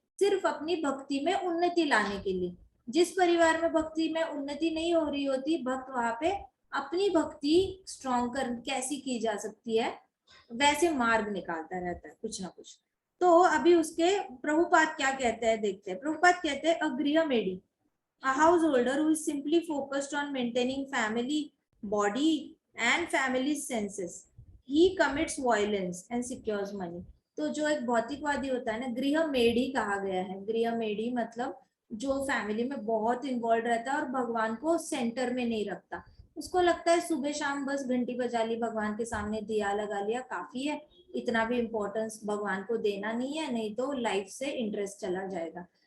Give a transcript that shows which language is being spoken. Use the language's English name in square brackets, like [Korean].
[Hindi] सिर्फ अपनी भक्ति में उन्नति लाने के लिए। जिस परिवार में भक्ति में उन्नति नहीं हो रही होती, भक्त वहां पे अपनी भक्ति स्ट्रॉन्ग कर कैसी की जा सकती है वैसे मार्ग निकालता रहता है कुछ ना कुछ। तो अभी उसके प्रभुपाद क्या कहते हैं देखते हैं। प्रभुपाद कहते हैं, [English] A grihamedhi, a householder who is simply focused on maintaining family body and family senses, he commits violence and secures money। [Hindi] तो जो एक भौतिकवादी होता है ना, गृहमेडी कहा गया है। गृहमेडी मतलब जो फैमिली में बहुत इन्वॉल्व रहता है और भगवान को सेंटर में नहीं रखता। उसको लगता है सुबह शाम बस घंटी बजा ली, भगवान के सामने दिया लगा लिया, काफी है, इतना भी इम्पोर्टेंस भगवान को देना नहीं है, नहीं तो लाइफ से इंटरेस्ट चला जाएगा।